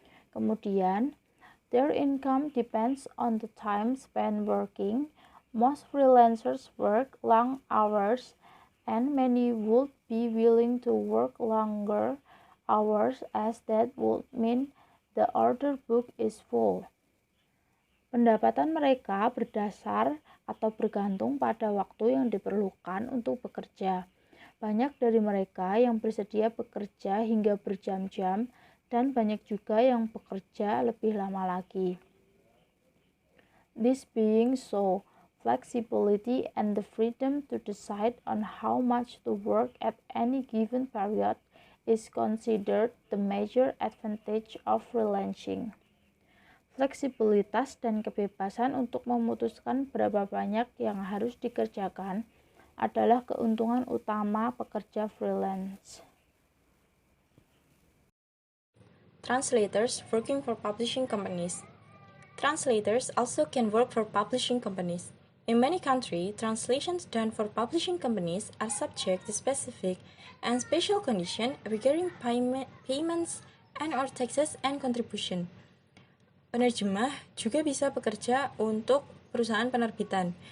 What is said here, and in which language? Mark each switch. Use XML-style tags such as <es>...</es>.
<en>Kemudian, their income depends on the time spent working. Most freelancers work long hours, and many would be willing to work longer hours as that would mean the order book is full.</en> <id>Pendapatan mereka berdasar atau bergantung pada waktu yang diperlukan untuk bekerja. Banyak dari mereka yang bersedia bekerja hingga berjam-jam, dan banyak juga yang bekerja lebih lama lagi.</id> <en>This being so, flexibility and the freedom to decide on how much to work at any given period is considered the major advantage of freelancing.</en> <id>Fleksibilitas dan kebebasan untuk memutuskan berapa banyak yang harus dikerjakan adalah keuntungan utama pekerja freelance.</id> <en>Translators working for publishing companies. Translators also can work for publishing companies. In many countries, translations done for publishing companies are subject to specific and special conditions regarding payments and/or taxes and contribution.</en> <id>Penerjemah juga bisa bekerja untuk perusahaan penerbitan.</id>